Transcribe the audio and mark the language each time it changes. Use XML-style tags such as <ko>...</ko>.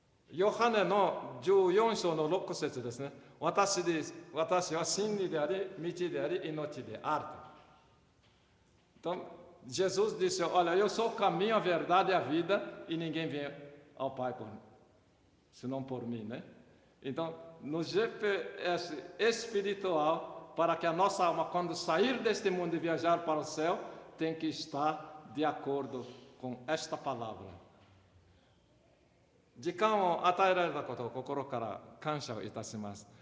<ja>ヨハネの14章の6節ですね。私は真理であり、道であり、命である。</ja> <pt>Então, Jesus disse, olha, eu sou o caminho, a verdade e a vida, e ninguém vem ao Pai senão por mim, né? Então, no GPS espiritual, para que a nossa alma, quando sair deste mundo e viajar para o céu, tem que estar de acordo com esta palavra.</pt> <ja>時間を与えられたことを心から感謝をいたします。</ja>